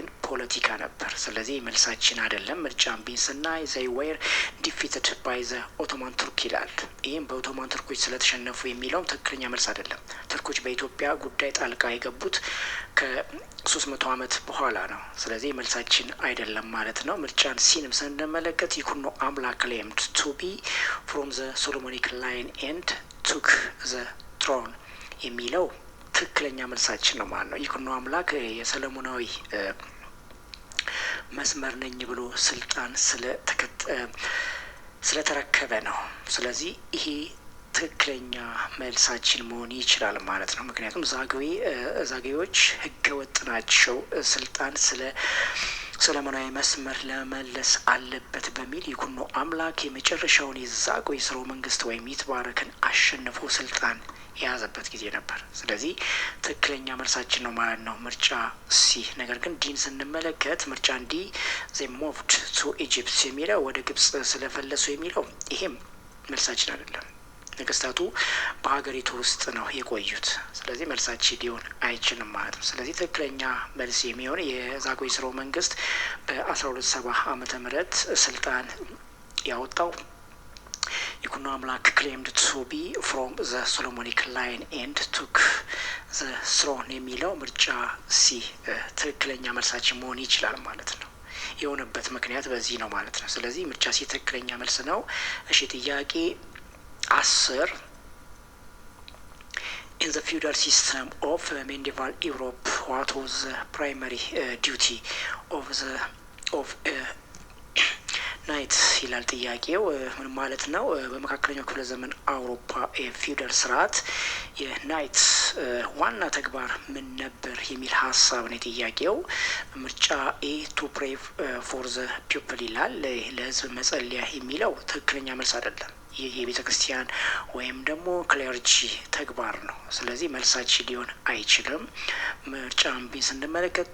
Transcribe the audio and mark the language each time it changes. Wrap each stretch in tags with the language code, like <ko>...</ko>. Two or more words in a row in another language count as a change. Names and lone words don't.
<am>ፖለቲካ ነበር። ስለዚህ መልሳችን አይደለም። ምርጫ ቢን ስናይ</am> <en>they were defeated by the Ottoman Turk</en> <am>ይላል። ይህም በኦቶማን ቱርኮች ስለተሸነፉ የሚለውም ትክክለኛ መልስ አይደለም። ቱርኮች በኢትዮጵያ ጉዳይ ጣልቃ የገቡት ከ300 ዓመት በኋላ ነው። ስለዚህ መልሳችን አይደለም ማለት ነው። ምርጫን ሲንም ስንመለከት ይኩኖ አምላክ</am> <en>claimed to be from the Solomonic line and took the throne</en> <am>የሚለው ትክክለኛ መልሳችን ነው ማለት ነው። ይኩኖ አምላክ የሰለሞናዊ መስመር ነኝ ብሎ ስልጣን ስለተረከበ ነው። ስለዚህ ይሄ ትክክለኛ መልሳችን መሆን ይችላል ማለት ነው። ምክንያቱም ዛግዌዎች ህገ ወጥ ናቸው። ስልጣን ሰለሞናዊ መስመር ለመመለስ አለበት በሚል ይኩኖ አምላክ የመጨረሻውን የዛጉዌ ስርወ መንግስት ወይም ይትባረክን አሸንፎ ስልጣን የያዘበት ጊዜ ነበር። ስለዚህ ትክክለኛ መልሳችን ነው ማለት ነው ምርጫ ሲ። ነገር ግን ዲን ስንመለከት ምርጫ ዲ</am> <en>they moved to Egypt</en> <am>የሚለው ወደ ግብጽ ስለፈለሱ የሚለው ይሄም መልሳችን አይደለም። ነገስታቱ በሀገሪቱ ውስጥ ነው የቆዩት። ስለዚህ መልሳችን ሊሆን አይችልም ማለት ነው። ስለዚህ ትክክለኛ መልስ የሚሆን የዛጉዌ ስርወ መንግስት በ1270 ዓመተ ምህረት ስልጣን ያወጣው ይኩኖ አምላክ</am> <en>claimed to be from the Solomonic line and took the throne</en> <am>የሚለው ምርጫ ሲ ትክክለኛ መልሳችን መሆን ይችላል ማለት ነው። የሆነበት ምክንያት በዚህ ነው ማለት ነው። ስለዚህ ምርጫ ሲ ትክክለኛ መልስ ነው። እሺ ጥያቄ 10</am> <en>In the feudal system of medieval Europe, what was the primary duty of ናይት</en> <am>ይላል ጥያቄው። ምን ማለት ነው? በመካከለኛው ክፍለ ዘመን አውሮፓ የፊውዳል ስርዓት የናይት ዋና ተግባር ምን ነበር የሚል ሀሳብ ነው ጥያቄው። ምርጫ ኤ</am> <en>to pray for the people</en> <am>ይላል። ለህዝብ መጸለያ የሚለው ትክክለኛ መልስ አይደለም። ይህ የቤተ ክርስቲያን ወይም ደግሞ ክሌርጂ ተግባር ነው። ስለዚህ መልሳችን ሊሆን አይችልም። ምርጫ ቢ ስንመለከት</am>